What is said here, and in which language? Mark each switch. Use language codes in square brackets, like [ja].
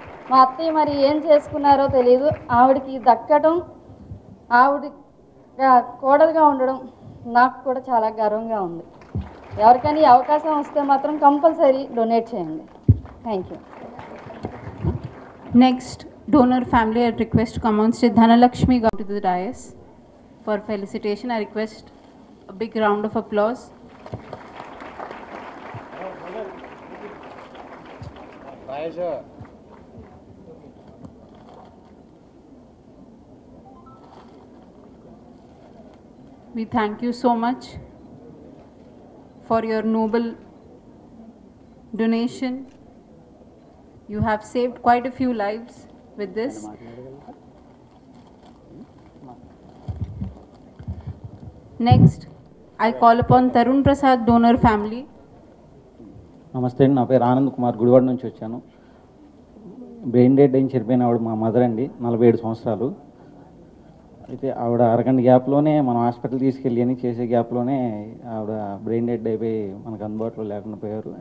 [te] మా అత్తయ్య మరి ఏం చేసుకున్నారో తెలియదు. ఆవిడకి దక్కడం, ఆవిడ కోడలుగా ఉండడం నాకు కూడా చాలా గర్వంగా ఉంది. ఎవరికైనా అవకాశం వస్తే మాత్రం కంపల్సరీ డొనేట్ చేయండి. Thank you. [en] Next, donor family, I request to come on stage. Dhanalakshmi come to the dais for felicitation. I request a big round of applause. We thank you so much for your noble donation. You have saved quite a few lives with this. Next, I call upon Tarun Prasad donor family. [te] నమస్తే అండి, నా పేరు ఆనంద్ కుమార్, గుడివాడ నుంచి వచ్చాను. Brain dead అయిన చనిపోయిన ఆవిడ మా మదర్ అండి, 47 సంవత్సరాలు. అయితే ఆవిడ అరగంట గ్యాప్లోనే మనం హాస్పిటల్ తీసుకెళ్ళి అని చేసే గ్యాప్లోనే ఆవిడ బ్రెయిన్ డెడ్ అయిపోయి మనకు అందుబాటులో లేకుండా పోయారు.